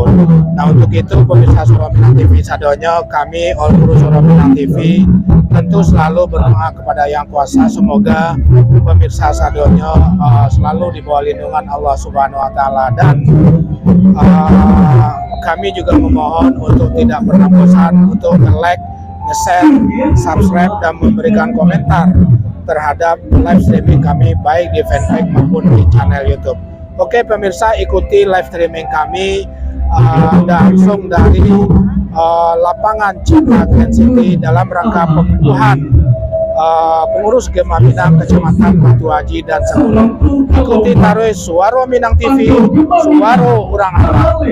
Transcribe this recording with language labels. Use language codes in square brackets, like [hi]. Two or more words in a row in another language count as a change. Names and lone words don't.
[id] Nah, untuk itu pemirsa Sono Minang TV sadonya, kami [en] All Crew [id] Sono Minang TV tentu selalu berdoa kepada Yang Kuasa, semoga pemirsa sadonya selalu di bawah lindungan Allah Subhanahu wa Ta'ala, dan kami juga memohon untuk tidak pernah bosan untuk [en] like, nge-share, subscribe, [id] dan memberikan komentar terhadap [en] live streaming [id] kami baik di fanpage maupun di channel YouTube. Oke pemirsa, ikuti [en] live streaming [id] kami langsung dari lapangan Cipta Grand City dalam rangka pengukuhan pengurus Gema Minang Kecamatan Batu Haji dan Sagulung. Ikuti taruh Suara Minang TV, Suara Urang Arab.